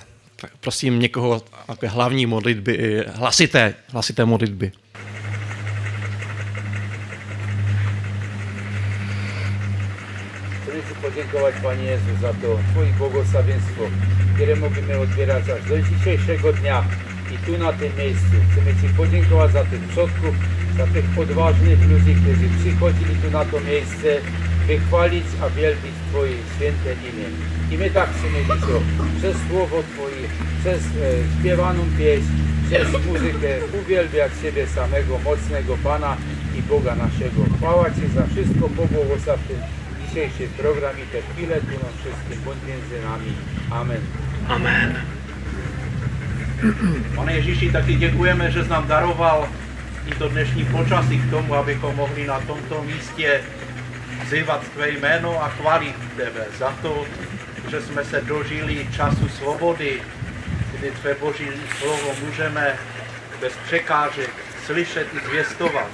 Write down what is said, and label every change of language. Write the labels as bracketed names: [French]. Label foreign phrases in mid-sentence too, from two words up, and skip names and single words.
[Czech] Tak prosím někoho takové hlavní modlitby, hlasité modlitby. Chceme si poděkovat, Pane Jezu, za to tvoje błogosławieństwo, které můžeme odbírat až do [Polish] dzisiejszego dnia i tu na tym miejscu. Chcemy Ci podziękować za tych przodków, za tych odważnych ludzi, którzy przychodzili tu na to miejsce, wychwalić, a wielbić Twoje święte imię. I my tak chcemy dzisiaj przez Słowo Twoje, przez śpiewaną pieśń, przez muzykę uwielbiać Ciebie samego, mocnego Pana i Boga naszego. Chwała Ci za wszystko, pobłogosław ten dzisiejszy program i te chwile tu nam wszystkim, bądź między nami. Amen. Amen. [Czech] Pane Ježíši, taky děkujeme, že jsi nám daroval i to dnešní počasí k tomu, abychom mohli na tomto místě vzývat tvé jméno a chválit tebe za to, že jsme se dožili času svobody, kdy tvé Boží slovo můžeme bez překážek slyšet i zvěstovat.